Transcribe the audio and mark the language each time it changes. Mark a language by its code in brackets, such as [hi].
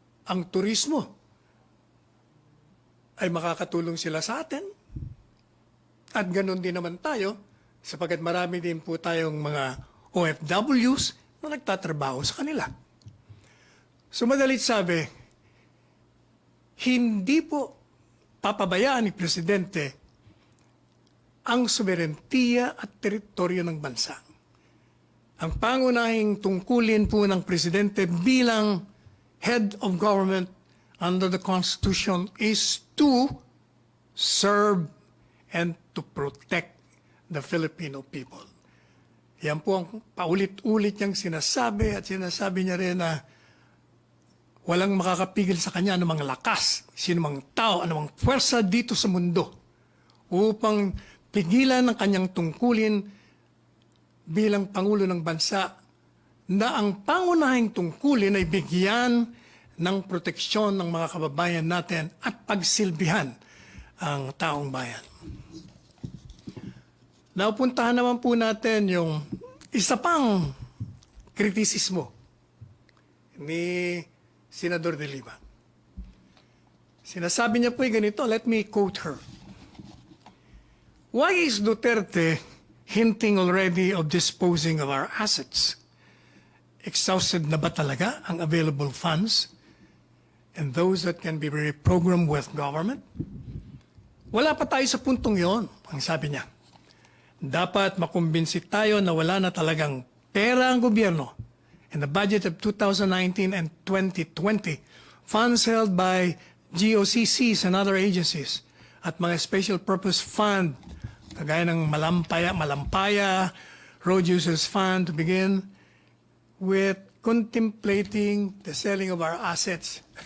[tl] Ang turismo ay makakatulong sila sa atin at ganun din naman tayo sapagkat marami din po tayong mga OFWs na nagtatrabaho sa kanila. So madalit sabi, hindi po papabayaan ni Presidente ang soberentiya at teritoryo ng bansa. Ang pangunahing tungkulin po ng Presidente bilang [en] head of government under the Constitution is to serve and to protect the Filipino people. [tl] Yan po ang paulit-ulit niyang sinasabi at sinasabi niya rin na Walang makakapigil sa kanya anumang lakas, sinumang tao, anumang pwersa dito sa mundo upang pigilan ang kanyang tungkulin bilang Pangulo ng Bansa na ang pangunahing tungkulin ay bigyan ng proteksyon ng mga kababayan natin at pagsilbihan ang taong bayan. Naupuntahan naman po natin yung isa pang kritisismo ni Senador Delima. Sinasabi niya po ganito, [en] let me quote her. Why is Duterte hinting already of disposing of our assets? Exhausted [tl] na ba talaga ang [en] available funds and those that can be reprogrammed with government? [tl] Wala pa tayo sa puntong yon, ang sabi niya. Dapat makumbinsi tayo na wala na talagang pera ang gobyerno. [en] In the budget of 2019 and 2020, funds held by GOCCs and other agencies [tl] at mga [en] special purpose fund, [tl] kagaya ng [en] Malampaya, Road Users Fund to begin with contemplating the selling of our assets.